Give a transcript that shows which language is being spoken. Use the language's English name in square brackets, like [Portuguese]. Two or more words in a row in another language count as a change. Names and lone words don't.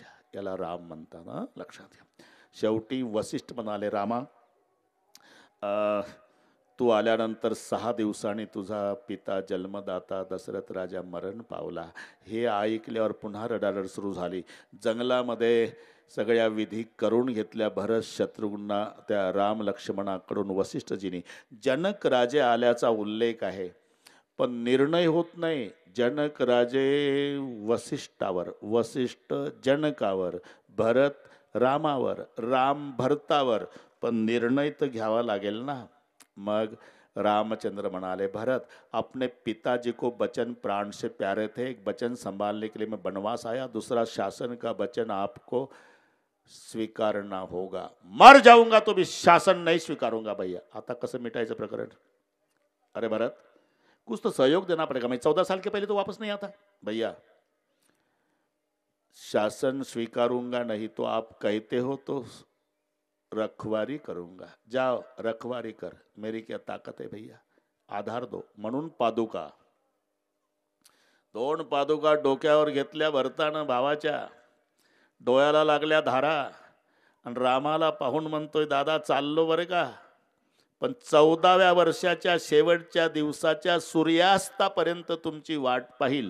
[Marathi] याला राम म्हणतात ना, लक्षात घ्या. शेवटी वशिष्ठ म्हणाले, रामा तू आल्यानंतर 6 दिवसांनी तुझा पिता जन्मदाता दशरथ राजा मरण पावला. हे ऐकल्यावर पुन्हा रडारड सुरू झाली. जंगलामध्ये सगळ्या विधी करून घेतल्या. भरत, शत्रुघ्न, त्या राम लक्ष्मणाकडून वसिष्ठजींनी. जनक राजे आल्याचा उल्लेख आहे, पण निर्णय होत नाही. जनक राजे वसिष्ठावर, वसिष्ठ जनकावर, भरत रामावर, राम भरतावर, पण निर्णय तर घ्यावा लागेल ना. मग रामचंद्र म्हणाले, [Hindi] भरत अपने पिताजी को वचन प्राण से प्यारे थे, एक वचन संभालने के लिए मैं वनवास आया, दूसरा शासन का वचन आपको स्वीकारना होगा. मर जाऊंगा तो भी शासन नहीं स्वीकारूंगा भैया. [Marathi] आता कसं मिटायचं प्रकरण? [Hindi] अरे भरत कुछ तो सहयोग देना पड़ेगा, मैं 14 साल के पहले तो वापस नहीं आता भैया. शासन स्वीकारूंगा नहीं तो आप कहते हो तो रखवारी करूंगा. जाओ रखवारी कर, मेरी क्या ताकत है भैया, आधार दो. [Marathi] म्हणून पादुका, 2 पादुका डोक्यावर घेतल्या भरतानं भावाच्या. डोळ्याला लागल्या धारा, आणि रामाला पाहून म्हणतोय, दादा चाललो बरे का, पण 14व्या वर्षाच्या शेवटच्या दिवसाच्या सूर्यास्तापर्यंत तुमची वाट पाहिल.